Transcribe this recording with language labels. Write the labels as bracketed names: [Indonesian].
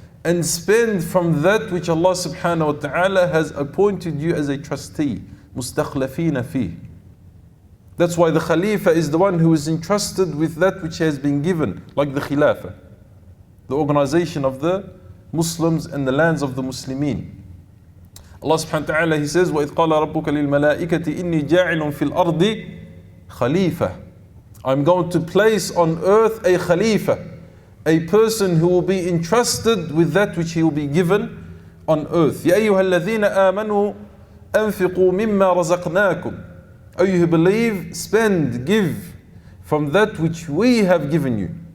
[English] And spend from that which Allah subhanahu wa ta'ala has appointed you as a trustee. [Arabic] مُسْتَخْلَفِينَ فِيهِ. [English] That's why the Khalifa is the one who is entrusted with that which has been given, like the Khilafah, the organization of the Muslims and the lands of the Muslimin. Allah subhanahu wa ta'ala, He says, [Arabic] وَإِذْ قَالَ رَبُّكَ لِلْمَلَائِكَةِ إِنِّي جَاعِلٌ فِي الْأَرْضِ خَلِيفَةً. [English] I'm going to place on earth a Khalifa, a person who will be entrusted with that which he will be given on earth. [Arabic] يَا أَيُّهَا الَّذِينَ آمَنُوا أَنفِقُوا مِمَّا رَزَقْنَاكُمْ. [English] O you who believe, spend, give from that which we have given you.